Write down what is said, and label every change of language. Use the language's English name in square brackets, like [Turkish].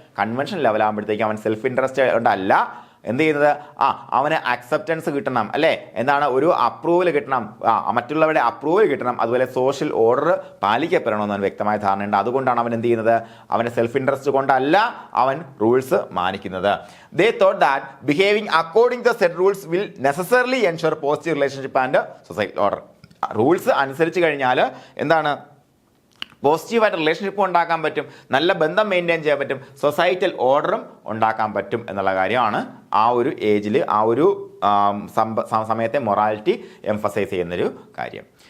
[Malayalam] Convention level ആകുമ്പോഴത്തേക്കും അവൻ self interest കൊണ്ടല്ല എന്ത് ചെയ്യുന്നത്, അവന് അക്സെപ്റ്റൻസ് കിട്ടണം അല്ലേ. എന്താണ്, ഒരു അപ്രൂവൽ കിട്ടണം, മറ്റുള്ളവരുടെ അപ്രൂവൽ കിട്ടണം, അതുപോലെ സോഷ്യൽ ഓർഡർ പാലിക്കപ്പെടണമെന്ന് അവന് വ്യക്തമായ ധാരണയുണ്ട്. അതുകൊണ്ടാണ് അവൻ എന്ത് ചെയ്യുന്നത്, അവൻ്റെ സെൽഫ് ഇൻട്രസ്റ്റ് കൊണ്ടല്ല അവൻ rules മാനിക്കുന്നത്. [English] They thought that behaving according to the set rules will necessarily ensure positive relationship and societal order. [Malayalam] Rules അനുസരിച്ച് കഴിഞ്ഞാൽ എന്താണ്, പോസിറ്റീവായിട്ട് റിലേഷൻഷിപ്പും ഉണ്ടാക്കാൻ പറ്റും, നല്ല ബന്ധം മെയിൻറ്റെയിൻ ചെയ്യാൻ പറ്റും, സൊസൈറ്റൽ ഓർഡറും ഉണ്ടാക്കാൻ പറ്റും എന്നുള്ള കാര്യമാണ് ആ ഒരു ഏജിൽ, ആ ഒരു സമയത്തെ മൊറാലിറ്റി എംഫസൈസ് ചെയ്യുന്നൊരു കാര്യം.